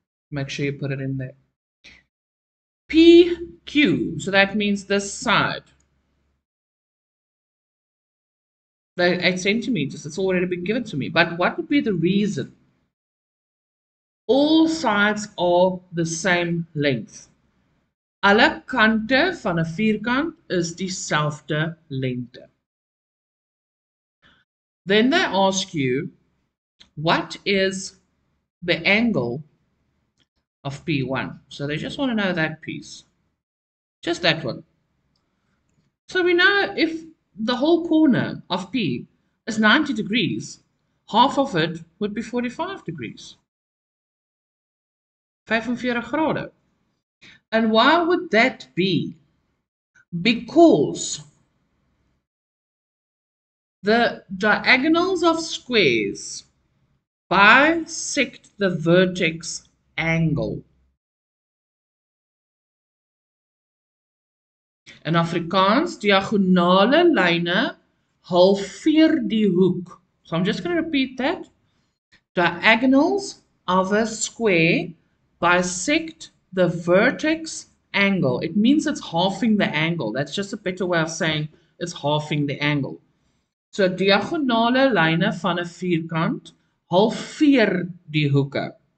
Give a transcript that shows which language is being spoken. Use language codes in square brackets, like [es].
[en] Make sure you put it in there. PQ, so that means this side. The 8 centimeters, it's already been given to me. But what would be the reason? All sides are the same length. [af] Alle kante van 'n vierkant is dieselfde lengte. [en] Then they ask you, what is the angle of P1? So they just want to know that piece. Just that one. So we know if the whole corner of P is 90 degrees, half of it would be 45 degrees. 45 grade. And why would that be? Because the diagonals of squares bisect the vertex angle. In Afrikaans, [af] diagonale lyne halveer die hoek. [en] So I'm just going to repeat that. Diagonals of a square bisect the vertex angle. It means it's halving the angle. That's just a better way of saying it's halving the angle. [af] So diagonale lyne van 'n vierkant halveer die hoeke.